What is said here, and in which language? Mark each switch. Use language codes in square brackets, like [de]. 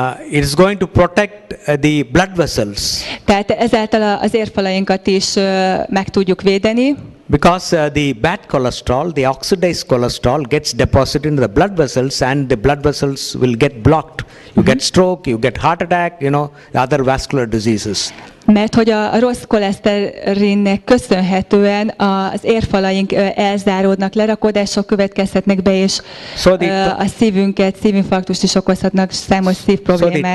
[en] It is going to protect the blood vessels. [hu] Tehát ezáltal az érfalainkat is meg tudjuk védeni. [en] Because the bad cholesterol, the oxidized cholesterol gets deposited in the blood vessels, and the blood vessels will get blocked. You get stroke, you get heart attack, other vascular diseases. [hu] Mert hogy a rossz koleszterinnek köszönhetően az érfalaink elzáródnak, lerakodások következhetnek be, és a szívinfarktust is okozhatnak, számos szívproblémát.